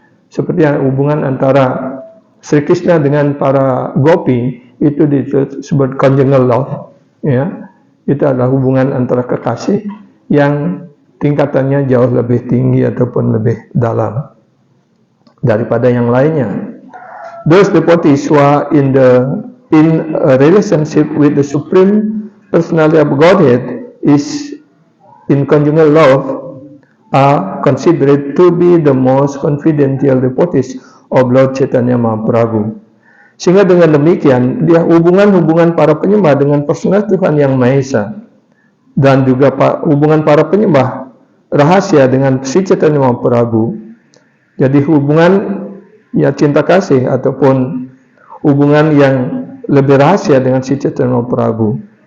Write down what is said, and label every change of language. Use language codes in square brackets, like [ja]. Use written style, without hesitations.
[id] Seperti hubungan antara Sri Krishna dengan para gopi, itu disebut conjugal love, ya. Itu adalah hubungan antara kekasih yang tingkatannya jauh lebih tinggi ataupun lebih dalam daripada yang lainnya. [en] Those devotees who are in a relationship with the Supreme Personality of Godhead is in conjugal love are considered to be the most confidential devotees of Lord Chaitanya Mahaprabhu. [id] Sehingga dengan demikian, dia hubungan-hubungan para penyembah dengan personal Tuhan Yang Maha Esa dan juga hubungan para penyembah rahasia dengan Sri Chaitanya Mahaprabhu. Jadi hubungan ya cinta kasih ataupun hubungan yang lebih rahasia dengan Sri Chaitanya Mahaprabhu.